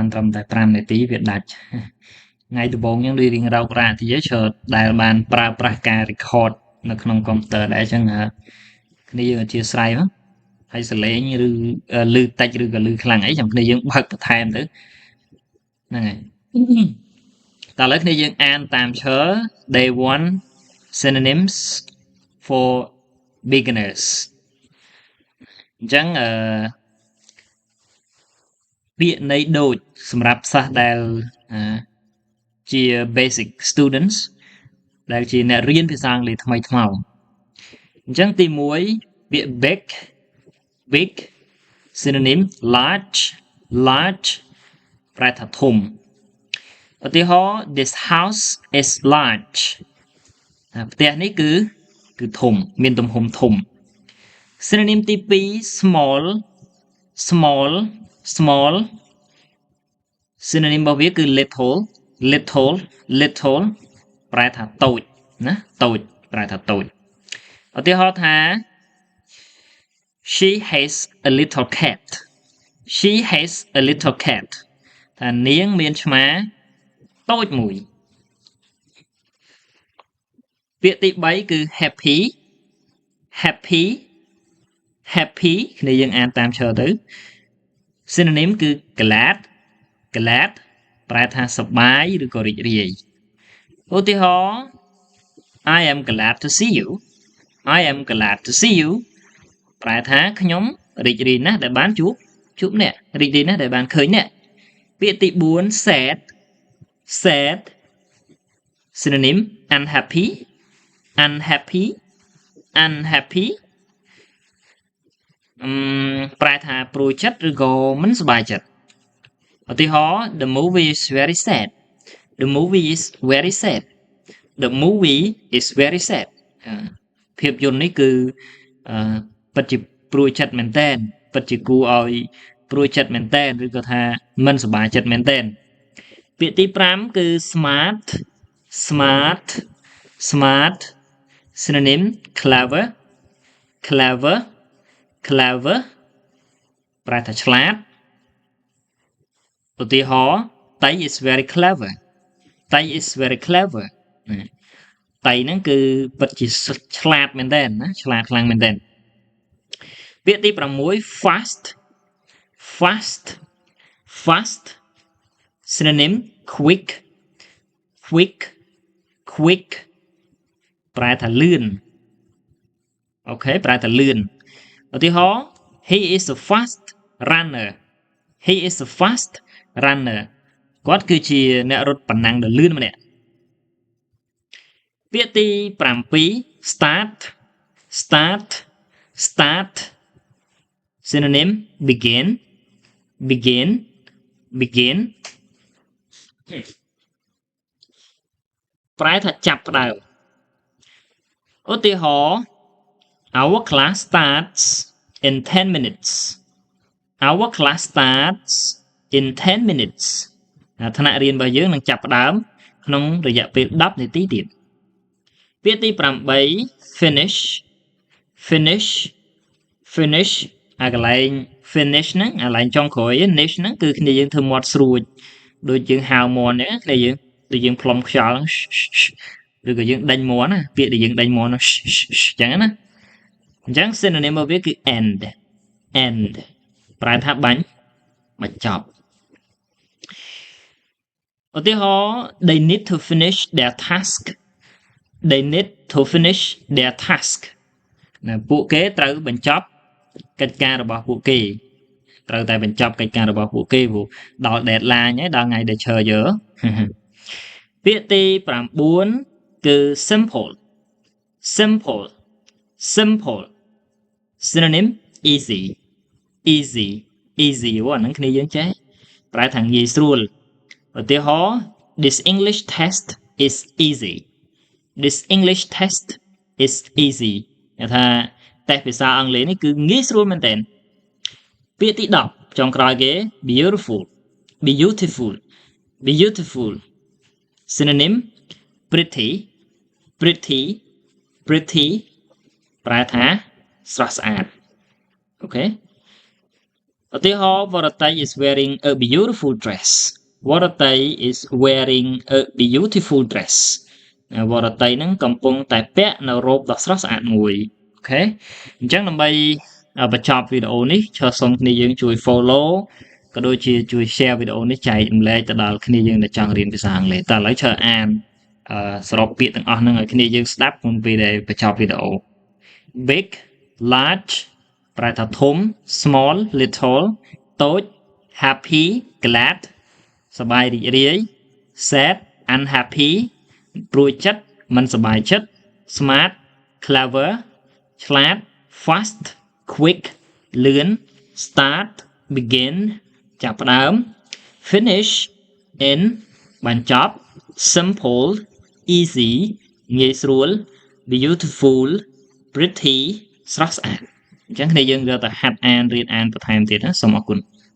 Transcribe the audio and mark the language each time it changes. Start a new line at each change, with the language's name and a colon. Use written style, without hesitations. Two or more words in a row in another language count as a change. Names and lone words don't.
Khmer: ត្រឹមតែ5នាទីវាដាច់ថ្ងៃដំបូងយើងរៀងរោគរ៉ាតិចឈើដែលបានប្រើប្រាស់ការ record នៅក្នុងកុំព្យូទ័រដែរអញ្ចឹងគ្នាយើងអធិស្ឋានមកហើយសលេងឬលឺតិចឬក៏លឺខ្លាំងអីចាំគ្នាយើងបើកបន្ថែមទៅហ្នឹងហើយតើឥឡូវគ្នាយើងអានតាមឈើ
English: day 1 synonyms for beginners
Khmer: អញ្ចឹង ពាក្យន័យដូចសម្រាប់សិស្សដែលជា
English: basic students
Khmer: ដែលជាអ្នករៀនភា សាអង់គ្លេសថ្មីថ្មោងអញ្ចឹងទី1ពាក្យ
English: big synonym large
Khmer: ប្រែថាធំឧទាហរណ៍
English: this house is large
Khmer: ផ្ទះនេះគឺធំមានទំហំធំ synonym ទី2 small synonym របស់វាគឺ little ប្រែថាតូចណាតូចប្រែថាតូចឧទាហរណ៍ថា
English: she has a little cat
Khmer: ថានាងមានឆ្មាតូចមួយពាក្យទី3គឺ happy គ្នាយើងអានតាមឈរទៅ synonym គឺ glad ប្រែថាសប្បាយឬក៏រីករាយឧទាហរណ៍
English: I am glad to see you
Khmer: ប្រែថាខ្ញុំរីករាយណាស់ដែលបានជួបអ្នករីករាយណាស់ដែលបានឃើញអ្នកពាក្យទី4
English: sad synonym unhappy
Khmer: ប្រែថាព្រួយចិត្តឬក៏មិនសប្បាយចិត្តឧទាហរណ៍
English: the movie is very sad
Khmer: ភាពយន្តនេះគឺពិតជាព្រួយចិត្តមែនទែនពិតជាគួរឲ្យព្រួយចិត្តមែនទែនឬក៏ថាមិនសប្បាយចិត្តមែនទែនពាក្យទី5គឺ
English: smart synonym clever
Khmer: ប្រែថាឆ្លាតឧទាហរណ៍
English: Tay is very clever តៃ
Khmer: ហ្នឹងគឺពិតជាឆ្លាតមែនទែនណាឆ្លាតខ្លាំងមែនទែនពាក្យទី6
English: fast synonym quick
Khmer: ប្រែថាលឿនអូខេប្រែថាលឿនឧទាហរណ៍
English: he is a fast runner
Khmer: គាត់គឺជាអ្នករត់ប៉ុណ្ណឹងដ៏លឿនម្នាក់ ពាក្យទី7
English: start synonym begin
Khmer: ប្រែថាចាប់ផ្ដើមឧទាហរណ៍
English: our class starts in 10 minutes
Khmer: ថ្នាក់រៀនរបស់យើងនឹងចាប់ផ្ដើមក្នុងរយៈពេល10នាទីទៀតពាក្យទី8 finish អាកន្លែង finish ហ្នឹងអាកន្លែងចុងក្រោយ niche ហ្នឹងគឺគ្នាយើងធ្វើមាត់ស្រួចដូចយើងហៅមាត់ហ្នឹងគ្នាយើងដូចយើងផ្លុំខ្យល់ឬក៏យើងដេញមាត់ណាពាក្យដែលយើងដេញមាត់ហ្នឹងអញ្ចឹងណាអញ្ចឹង synonym របស់វាគឺ
English: end end
Khmer: ប្រែថាបញ្ចប់ ឧទាហរណ៍
English: they need to finish their task
Khmer: ណាពួកគេត្រូវបញ្ចប់កិច្ចការរបស់ពួកគេត្រូវតែបញ្ចប់កិច្ចការរបស់ពួកគេព្រោះដល់ deadline ហើយដល់ថ្ងៃដែលឈើយើពាក្យទី9គឺ simple
English: synonym easy
Khmer: អាហ្នឹងគ្នាយើងចេះប្រែថាងាយស្រួលឧទាហរណ៍
English: this English test is easy
Khmer: គេថាតេស្តភាសាអង់គ្លេសនេះគឺងាយស្រួលមែនទែនពាក្យទី10ចុងក្រោយគេ
English: beautiful synonym pretty
Khmer: ប្រែថាស្រស់ស្អាត អូខេឧទាហរណ៍
English: Varatai is wearing a beautiful dress Varatai is wearing a beautiful dress Varatai
Khmer: នឹងកំពុងតែពាក់នៅរ៉ូបដ៏ស្រស់ស្អាតមួយអូ ខេអញ្ចឹងដើម្បីបញ្ចប់វីដេអូនេះសូមគ្នាយើងជួយ follow ក៏ដូចជាជួយ share វីដេអូនេះចែករំលែកទៅ ដល់គ្នាយើងដែលចង់រៀនភាសាអង់គ្លេសតើឥឡូវអានសរុបពាក្យទាំងអស់ហ្នឹង ឲ្យគ្នាយើងស្ដាប់មុនពេលដែលបញ្ចប់វីដេអូ
English: big large
Khmer: ប្រែថា ធំ
English: small little
Khmer: តូច
English: happy glad
Khmer: សប្បាយរីករាយ
English: sad unhappy
Khmer: ព្រួយចិត្តមិនសប្បាយចិត្ត
English: smart clever
Khmer: ឆ្លាត
English: fast quick
Khmer: លឿន
English: start begin
Khmer: ចាប់ផ្ដើម
English: finish end
Khmer: បញ្ចប់
English: simple easy
Khmer: ងាយស្រួល
English: beautiful pretty
Khmer: ស្រស់ស្អាតអញ្ចឹងគ្នាយើងយកទៅហាត់អានរៀនអានបន្ថែមទៀតណាសូមអរគុណ